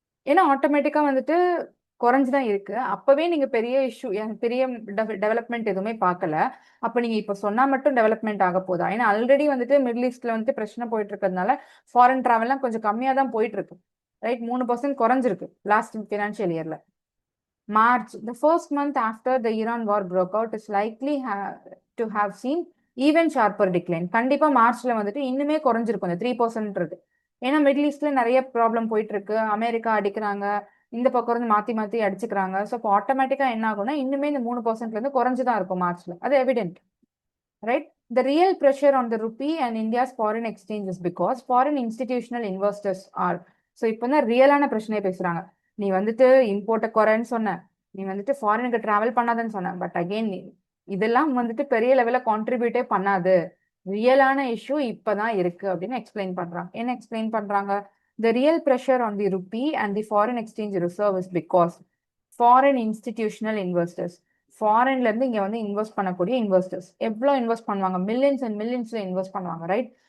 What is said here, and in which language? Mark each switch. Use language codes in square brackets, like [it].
[ta] ஏன்னா ஆட்டோமேட்டிக்கா வந்துட்டு குறைஞ்சுதான் இருக்கு. அப்பவே நீங்க பெரிய இஷ்யூ பெரிய டெவலப்மெண்ட் எதுவுமே பார்க்கல. அப்ப நீங்க இப்ப சொன்னா மட்டும் டெவலப்மெண்ட் ஆக போதா? ஏன்னா ஆல்ரெடி வந்துட்டு மிடில் ஈஸ்ட்ல வந்துட்டு பிரச்சனை போயிட்டு இருக்கிறதுனால ஃபாரின் டிராவல்லாம் கொஞ்சம் கம்மியா தான் போயிட்டு இருக்கு, ரைட்? 3% குறைஞ்சிருக்கு லாஸ்ட் ஃபினான்ஷியல் இயர்ல. [en] March, the first month after the Iran war broke out, is likely to have seen even sharper decline. [ta] கண்டிப்பா மார்ச்ல வந்துட்டு இன்னுமே குறைஞ்சிருக்கும் இந்த 3% இருக்கு. ஏன்னா மிடில் ஈஸ்ட்ல நிறைய ப்ராப்ளம் போயிட்டு இருக்கு, அமெரிக்கா அடிக்கிறாங்க, இந்த பக்கம் இருந்து மாத்தி மாத்தி அடிச்சுக்கிறாங்க. ஸோ இப்போ ஆட்டோமேட்டிக்கா என்ன ஆகும்னா இன்னுமே இந்த 3%ல இருந்து குறைஞ்சுதான் இருக்கும் மார்ச்ல, அது evident, right? [en] The real pressure on the rupee and India's foreign exchange is because foreign institutional investors are. [ta] So இப்போ தான் ரியலான பிரச்சனையை பேசுறாங்க. நீ வந்துட்டு இம்போர்ட்டை குறைன்னு சொன்ன, நீ வந்துட்டு ஃபாரினுக்கு டிராவல் பண்ணாதன்னு சொன்ன, பட் அகெயின் இதெல்லாம் வந்துட்டு பெரிய லெவல்ல கான்ட்ரிபியூட்டே பண்ணாது. ரியலான இஷ்யூ இப்பதான் இருக்கு அப்படின்னு எக்ஸ்பிளைன் பண்றாங்க. என்ன எக்ஸ்பிளைன் பண்றாங்க? [en] The real pressure on the rupee and the foreign exchange reserve is because foreign institutional investors, [ta] ஃபாரின்ல இருந்து இங்க வந்து இன்வெஸ்ட் பண்ணக்கூடிய இன்வெஸ்டர்ஸ் எவ்வளவு இன்வெஸ்ட் பண்ணுவாங்க, மில்லியன்ஸ் அண்ட் மில்லியன்ஸ்ல இன்வெஸ்ட் பண்ணுவாங்க, ரைட்?